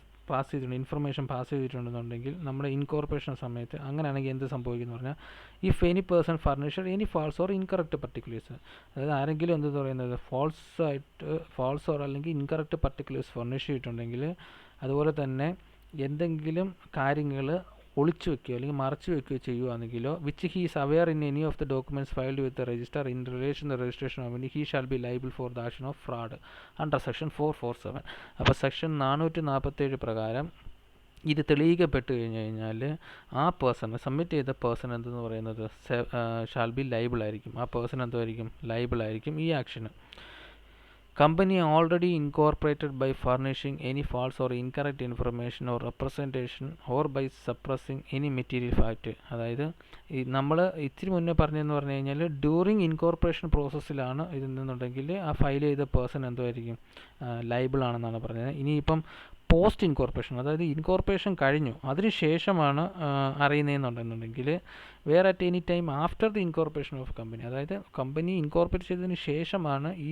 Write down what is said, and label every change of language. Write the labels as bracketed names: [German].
[Malayalam] Pass ചെയ്തിട്ടുണ്ട്, information pass ചെയ്തിട്ടുണ്ടെന്നുണ്ടെങ്കിൽ നമ്മുടെ incorporation സമയത്ത് അങ്ങനെയാണെങ്കിൽ എന്ത് സംഭവിക്കുന്നു പറഞ്ഞാൽ, [English] if any person furnisher any false or incorrect particulars, [Malayalam] അതായത് ആരെങ്കിലും എന്ത് പറയുന്നത് ഫാൾസ് ഓർ അല്ലെങ്കിൽ ഇൻകറക്റ്റ് പർട്ടിക്കുലേഴ്സ് ഫർണിഷ് ചെയ്തിട്ടുണ്ടെങ്കിൽ, അതുപോലെ തന്നെ എന്തെങ്കിലും കാര്യങ്ങൾ ഒളിച്ചു വെക്കുകയോ അല്ലെങ്കിൽ മറച്ചു വെക്കുകയോ ചെയ്യുകയാണെങ്കിലോ, [English] Which he is aware in any of the documents filed with the register in relation the registration of he shall be liable for the action of fraud under section 447. [Malayalam] അപ്പോൾ section 447 പ്രകാരം ഇത് തെളിയിക്കപ്പെട്ട് കഴിഞ്ഞാൽ ആ പേഴ്സൺ, സബ്മിറ്റ് ചെയ്ത person എന്തെന്ന് പറയുന്നത് shall be liable ആയിരിക്കും. ആ പേഴ്സൺ എന്തായിരിക്കും, ലൈബിൾ ആയിരിക്കും ഈ action. [English] Company already incorporated by furnishing any false or incorrect information or representation or by suppressing any material fact. [Malayalam] അതായത് നമ്മൾ ഇത്തിരി മുന്നേ പറഞ്ഞതെന്ന് പറഞ്ഞു കഴിഞ്ഞാൽ ഡ്യൂറിങ് ഇൻകോർപ്പറേഷൻ പ്രോസസ്സിലാണ് ഇതെന്നുണ്ടെങ്കിൽ ആ ഫയൽ ചെയ്ത പേഴ്സൺ എന്തായിരിക്കും, ലൈബിൾ ആണെന്നാണ് പറഞ്ഞത്. ഇനിയിപ്പം പോസ്റ്റ് ഇൻകോർപ്പറേഷൻ, അതായത് ഇൻകോർപ്പറേഷൻ കഴിഞ്ഞു അതിന് ശേഷമാണ് അറിയുന്നതെന്നുണ്ടെന്നുണ്ടെങ്കിൽ, [English] where at any time after the incorporation of company, [Malayalam] അതായത് കമ്പനി ഇൻകോർപ്പറേറ്റ് ചെയ്തതിന് ശേഷമാണ്